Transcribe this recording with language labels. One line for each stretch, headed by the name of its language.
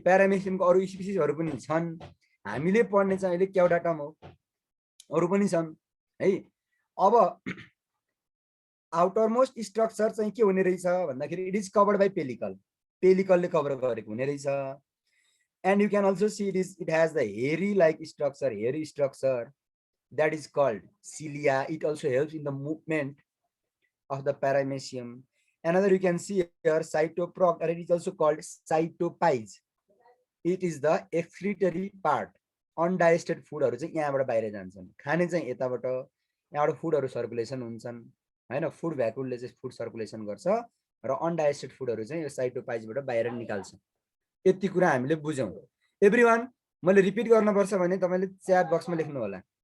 Nepali: प्यारामेसियमको अरु स्पिसिसहरु पनि छन्, हामीले पढ्ने चाहिँ अहिले क्याउडाटम हो, अरु पनि छन् है. अब आउटर मोस्ट स्ट्रक्चर चाहिँ के हुने रहेछ भन्दाखेरि
English: it is covered by pellicle,
Nepali: पेलिकलले cover गरेको हुने रहेछ.
English: And you can also see it has the hairy structure that is called cilia. It also helps in the movement of the paramecium. Another you can see here cytoproctor. It is also called cytopyes. It is the excretory part.
Nepali: Undigested food हरु चाहिँ यहाँबाट बाहिर जान्छन्, खाने चाहिँ यताबाट, यहाँबाट फुडहरु circulation हुन्छन् हैन. फुड भ्याकुलले चाहिँ फुड सर्कुलेसन गर्छ र अनडाइजेस्टेड फुडहरु चाहिँ यो साइटोपाइजबाट बाहिर निकाल्छ. यति कुरा हामीले बुझ्यौं. एभ्रीवन, मैले रिपिट गर्न पर्छ भने तपाईले च्याट बक्समा लेख्नु होला.